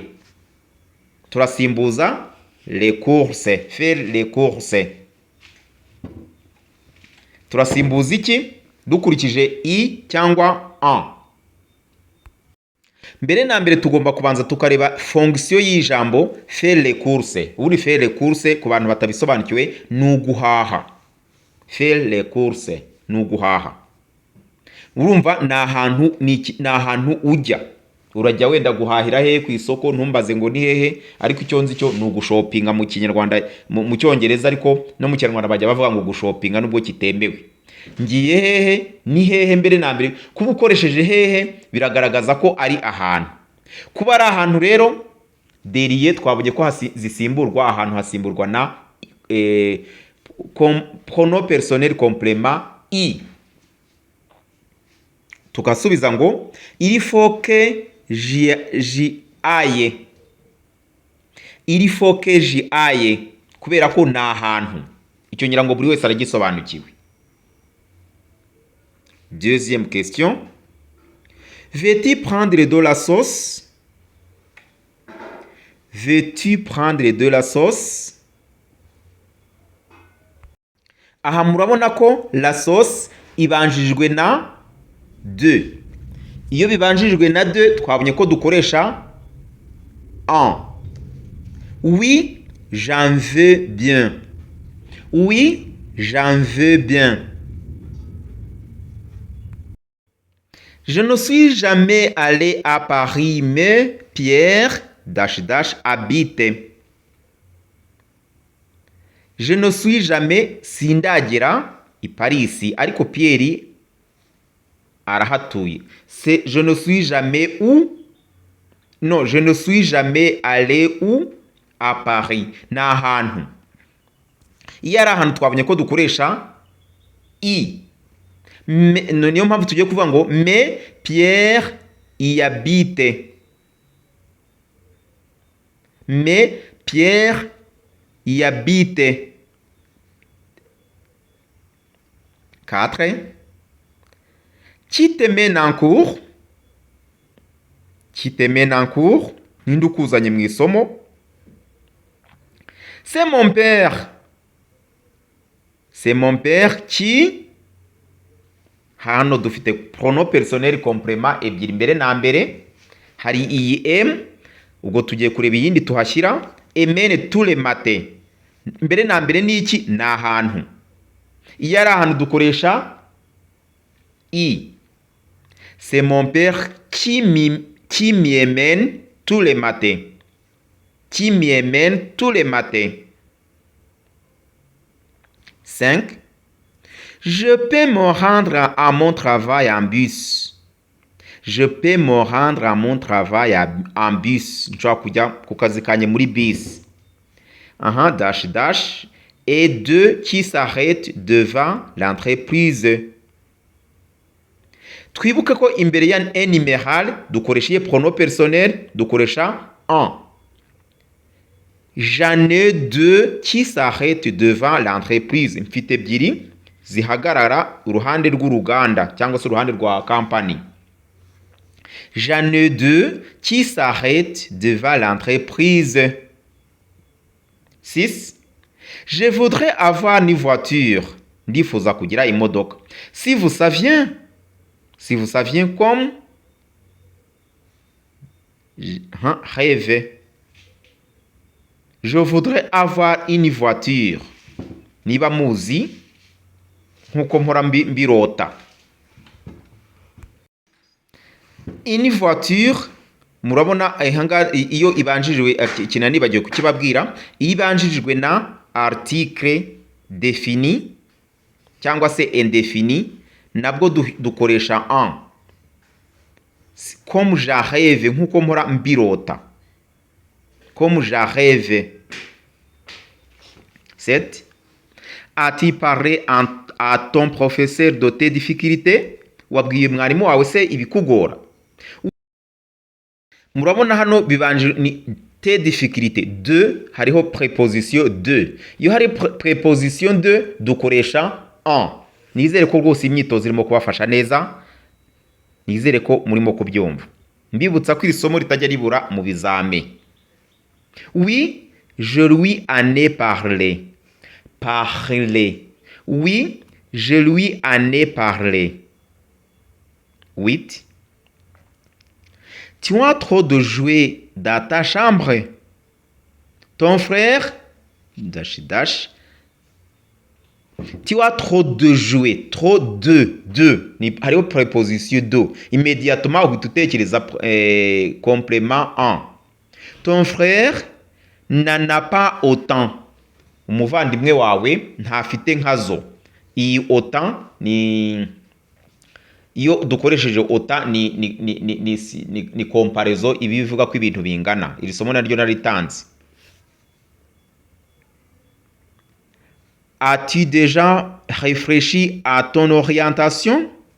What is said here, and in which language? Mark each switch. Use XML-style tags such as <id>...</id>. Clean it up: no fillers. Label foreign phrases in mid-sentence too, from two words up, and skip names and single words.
<rw>Turasimbuza</rw> <fr>les courses. Faire les courses.</fr> <rw>Turasimbuza iki? Dukurikije i cyangwa en. Mbere na mbere tugomba kubanza tukareba fonction y'ijambo</rw> <fr>faire les courses.</fr> <rw>Uri</rw> <fr>faire les courses</fr> <rw>ku bantu batabisobanukiwe ni uguhaha.</rw> <fr>Faire les courses</fr> <rw>ni uguhaha. Urumva ni ahantu ujya. Urajya wenda guhahira hehe ku isoko, ntumbaze ngo ni hehe, ariko icyo nzi cyo ni ugushopinga mu Kinyarwanda, mu Cyongereza, ariko no mu Kinyarwanda bajya bavuga ngo gushopinga nubwo kitemewe. Ngiye hehe, ni hehe mbere na mbere. Kuba ukoresheje hehe biragaragaza ko ari ahantu. Kuba ari ahantu rero deriye twabonye ko zisimburwa, ahantu hasimburwa na</rw> <fr>pronom personnel complément</fr> <rw>i. Tukasubiza ngo</rw> <fr>il faut que j'y aille. Il faut que j'y aille</fr> <rw>kubera ko ni ahantu. Icyo ngira ngo buri wese aragisobanukiwe.</rw> <fr>Deuxième question. Veux-tu prendre de la sauce? Veux-tu prendre de la sauce?</fr> <rw>Aha murabona ko</rw> <fr>la sauce</fr> <rw>ibanjijwe na de. Iyo bibanjijwe na de twabonye ko dukoresha en.</rw> <fr>Oui, j'en veux bien. Oui, j'en veux bien. Je ne suis jamais allé à Paris, mais Pierre habite. Je ne suis jamais</fr> <rw>sindagera i Paris, ariko Pierre arahatuye.</rw> <fr>C'est je ne suis jamais où? Non, je ne suis jamais allé où? À Paris.</fr> <rw>Na ahantu. Iyo ari ahantu twabonye ko dukoresha i. Niyo mpamvu tugiye kuvuga ngo</rw> <fr>mais Pierre y habite. Mais Pierre y habite. 4. Qui te mène en cours? Qui te mène en cours?</fr> <rw>Ninde ukuzanye mu isomo?</rw> <fr>C'est mon père. C'est mon père qui.</fr> <rw>Hano dufite</rw> <fr>pronom personnel complément</fr> <rw>ebyiri mbere na mbere. Hari iyi m, ubwo tugiye kureba iyindi tuhashyira.</rw> <fr>Emene tous les matins.</fr> <rw>Mbere na mbere ni iki? Ni ahantu. Iyo ari ahantu dukoresha i.</rw> <fr>C'est mon père qui m'y emmène tous les matins. Qui m'y emmène tous les matins. 5. Je peux me rendre à mon travail en bus. Je peux me rendre à mon travail en bus.</fr> <rw>Nshobora kujya ku kazi kanye muri bus.</rw> <fr>Dash. Et 2 qui s'arrêtent devant l'entreprise.</fr> <rw>Twibuke ko imbere ya numéral dukoresha</rw> <fr>pronom personnel,</fr> <rw>dukoresha en.</rw> <fr>J'en ai 2 qui s'arrêtent devant l'entreprise.</fr> <rw>Mfite ebyiri zihagarara uruhande rw'uruganda cyangwa se uruhande rwa company.</rw> <fr>J'en ai 2 qui s'arrêtent devant l'entreprise. 6. Je voudrais avoir une voiture.</fr> <rw>Ndifuza kugira imodoka.</rw> <fr>Si vous saviez comme rêve. Je voudrais avoir une voiture.</fr> <rw>Niba muzi nkuko mpora mbirota.</rw> <fr>Une voiture</fr> <rw>murabona iyo ibanjirijwe ikintu nibagiwe kukibabwira, iyo ibanjirijwe na</rw> <fr>article défini</fr> <rw>cyangwa se indéfini, nabwo dukoresha un.</rw> <fr>Comme je rêve,</fr> <rw>nk'uko mpora mbirota.</rw> <fr>Comme je rêve. 7. As-tu parlé à ton professeur de tes difficultés?</fr> <rw>Wabwiye mwarimu wawe se ibikugora? Murabona hano bibanje ni</rw> <fr>tes difficultés.</fr> <rw>De hariho</rw> <fr>préposition de.</fr> <rw>Iyo hari</rw> <fr>préposition de</fr> <rw>dukoresha un. Nizere ko rwose imyitozo irimo kubafasha neza. Nizere ko murimo kubyumva. Mbibutsa ko iri somo ritajya ribura mu bizame.</rw> <fr>Oui, je lui en ai parlé. Parler. Oui, je lui en ai parlé. 8. Tu as trop de jouets dans ta chambre. Ton frère, dash dash. Tu as trop de jouets, trop de.</fr> <rw>Ni hariho</rw> <fr>préposition de.</fr> <rw>Immédiatement uhita utekereza</rw> <fr>complément en. Ton frère n'en a pas autant.</fr> <rw>Umuvandimwe wawe ntafite nkazo. Iyi autant ni iyo dukoresheje autant ni comparaison ibivuga ko ibintu bingana. Iri somo naryo naritanze.</rw> <fr>As-tu déjà réfléchi à ton orientation?</fr>